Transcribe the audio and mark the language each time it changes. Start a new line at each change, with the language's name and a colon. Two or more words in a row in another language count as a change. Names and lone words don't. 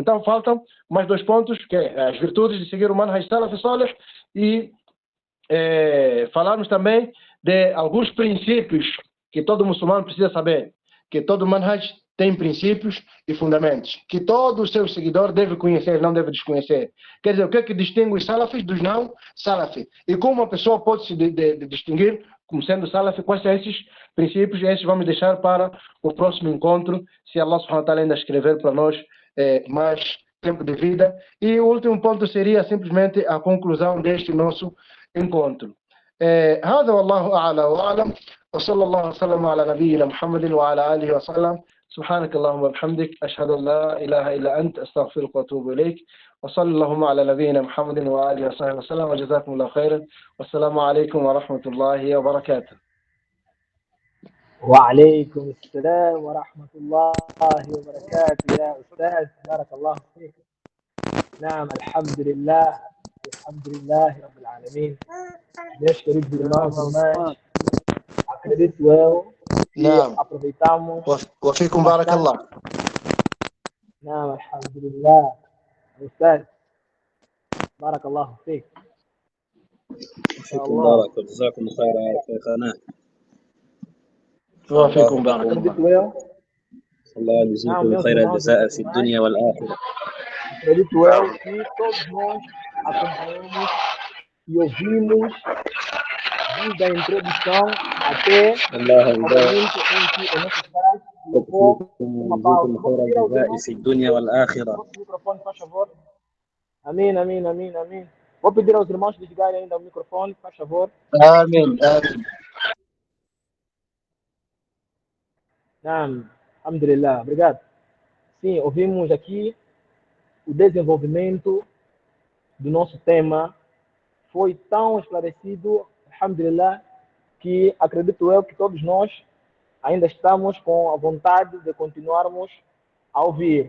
Portuguese: Então faltam mais 2 pontos, que é as virtudes de seguir o
Arabic: منهج سلفي صالح,
Portuguese: e falarmos também de alguns princípios que todo muçulmano precisa saber, que todo manhaj tem princípios e fundamentos, que todo o seu seguidor deve conhecer, não deve desconhecer. Quer dizer, o que é que distingue os salafis dos não salafis? E como uma pessoa pode se distinguir como sendo salafi? Quais são esses princípios? Esses vamos deixar para o próximo encontro, se
Arabic: الله سبحانه وتعالى
Portuguese: ainda escrever para nós mais tempo de vida. E o último ponto seria simplesmente a conclusão deste nosso encontro.
Arabic: هذا والله أعلى وأعلم وصلى الله وسلم على نبينا محمد وعلى آله وسلم. سبحانك اللهم وبحمدك أشهد أن لا إله إلا أنت أستغفرك وأتوب إليك وصلى اللهم على نبينا محمد وآله وصحبه وسلم وجزاكم الله خيرا والسلام عليكم ورحمة الله وبركاته. وعليكم السلام ورحمة الله وبركاته يا أستاذ، بارك الله فيك. نعم، الحمد لله رب العالمين.
Portuguese: Meus queridos irmãos e irmãs, acredito eu que aproveitamos.
Arabic: وفيكم بارك الله. نعم الحمد لله أستاذ، بارك الله فيك. فيكم بارك وجزاكم خيرا يا شيخنا. وفيكم بارك الله. الله يجزيكم خير الجزاء في الدنيا والآخرة.
Portuguese: Acredito eu que todos nós acompanhamos e ouvimos desde a introdução até o momento em que o nosso pai colocou uma pausa.
Arabic: خير الجزاء في الدنيا والآخرة.
Portuguese: O microfone, faz favor. Amém, amém, amém, amém. Vou pedir aos irmãos desligarem ainda o microfone, faz favor.
Arabic: آمين.
Portuguese: Alhamdulillah, obrigado. Sim, ouvimos aqui o desenvolvimento do nosso tema. Foi tão esclarecido, alhamdulillah, que acredito eu que todos nós ainda estamos com a vontade de continuarmos a ouvir.